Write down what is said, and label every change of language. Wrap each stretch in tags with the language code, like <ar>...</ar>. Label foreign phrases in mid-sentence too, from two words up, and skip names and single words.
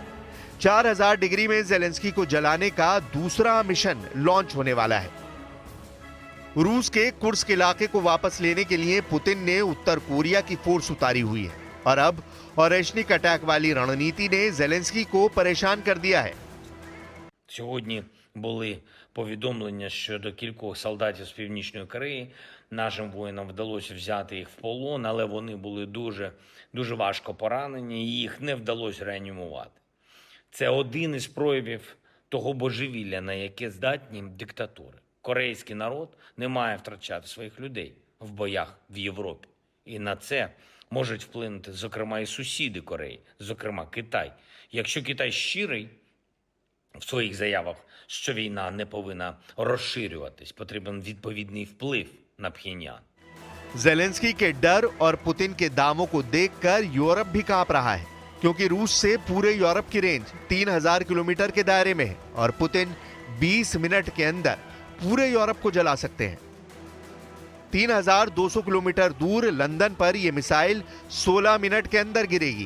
<hi>4,000 डिग्री में जेलेंस्की को जलाने का दूसरा</hi> <en>mission launch</en> <hi>होने वाला है। रूस के कुर्स्क इलाके को वापस लेने के लिए पुतिन ने उत्तर कोरिया की फोर्स उतारी हुई है और अब ओरेश्निक अटैक वाली रणनीति ने जेलेंस्की को परेशान कर दिया है।</hi> <uk>Сьогодні були повідомлення щодо кількох солдатів з Північної Кореї. Нашим воїнам вдалося взяти їх в полон, але вони були дуже важко поранені, і їх не вдалося реанімувати. Це один із проявів того божевілля, на яке здатні диктатури. Корейський народ не має втрачати своїх людей в боях в Європі. І на це можуть вплинути, зокрема, і сусіди Кореї, зокрема Китай. Якщо Китай щирий в своїх заявах, що війна не повинна розширюватись, потрібен відповідний вплив на Пхеньян.</uk> <hi>जेलेंस्की के डर और पुतिन के दावों को देखकर यूरोप भी कांप रहा है, क्योंकि रूस से पूरे यूरोप की रेंज 3,000 किलोमीटर के दायरे में है और पुतिन 20 मिनट के अंदर पूरे यूरोप को जला सकते हैं। 3,200 किलोमीटर दूर लंदन पर यह मिसाइल 16 मिनट के अंदर गिरेगी।</hi>